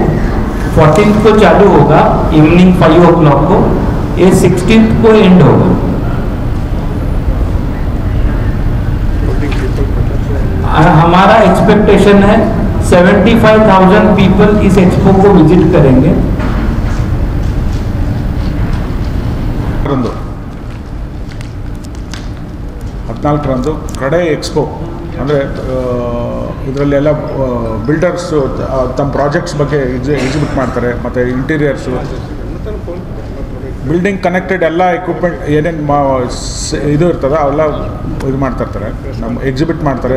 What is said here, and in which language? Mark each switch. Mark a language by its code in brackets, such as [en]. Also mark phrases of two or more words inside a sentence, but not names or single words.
[hi] 14th को चालू होगा [en] evening 5 o'clock [hi] को, ये 16th को एंड होगा। हमारा एक्सपेक्टेशन है 75,000 पीपल इस एक्सपो को विजिट करेंगे। [kn] 14ರಂದು ಕ್ರೆಡೈ ಎಕ್ಸ್ಪೋ ಅಂದರೆ ಇದರಲ್ಲೆಲ್ಲ ಬಿಲ್ಡರ್ಸು ತಮ್ಮ ಪ್ರಾಜೆಕ್ಟ್ಸ್ ಬಗ್ಗೆ ಎಕ್ಸಿಬಿಟ್ ಮಾಡ್ತಾರೆ, ಮತ್ತು ಇಂಟೀರಿಯರ್ಸು, [en] building connected [kn] ಎಲ್ಲ ಎಕ್ವಿಪ್ಮೆಂಟ್ ಏನೇನು ಇದು ಇರ್ತದೆ ಅವೆಲ್ಲ ಇದು ಮಾಡ್ತಾಯಿರ್ತಾರೆ, ನಮ್ಮ ಎಕ್ಸಿಬಿಟ್ ಮಾಡ್ತಾರೆ.